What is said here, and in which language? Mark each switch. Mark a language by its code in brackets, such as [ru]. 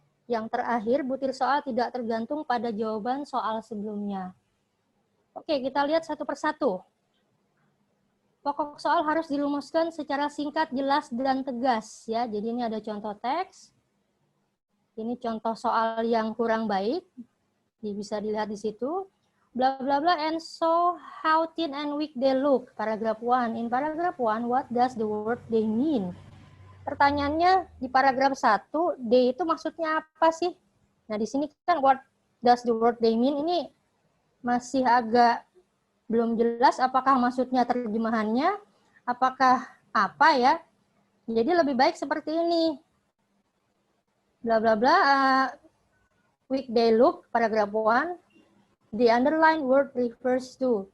[id] Yang terakhir, butir soal tidak tergantung pada jawaban soal sebelumnya. Oke, kita lihat satu persatu. Pokok soal harus dirumuskan secara singkat, jelas, dan tegas. Ya, jadi ini ada contoh teks. Ini contoh soal yang kurang baik. Bisa dilihat di situ. [en] Bla bla bla, and so how thin and weak they look. Paragraph 1. In paragraph 1, what does the word they mean? [id] Pertanyaannya di paragraf 1, they itu maksudnya apa sih? Nah, di sini kan [en] what does the word they mean [id] ini masih agak belum jelas apakah maksudnya terjemahannya, apakah apa ya. Jadi lebih baik seperti ini. [en] Bla bla bla, weekday look, paragraph 1, the underlined word refers to.